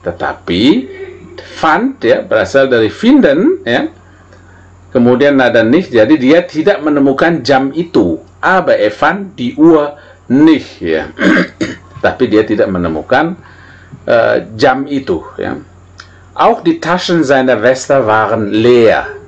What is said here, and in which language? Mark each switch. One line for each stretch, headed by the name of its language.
Indonesian: Tetapi fand, ya, berasal dari finden, ya. Kemudian ada nicht, jadi dia tidak menemukan jam itu.
German: Aber er fand die Uhr nicht, ya.
Indonesian: Tapi dia tidak menemukan jam itu, ya.
German: Auch die Taschen seiner Weste waren leer.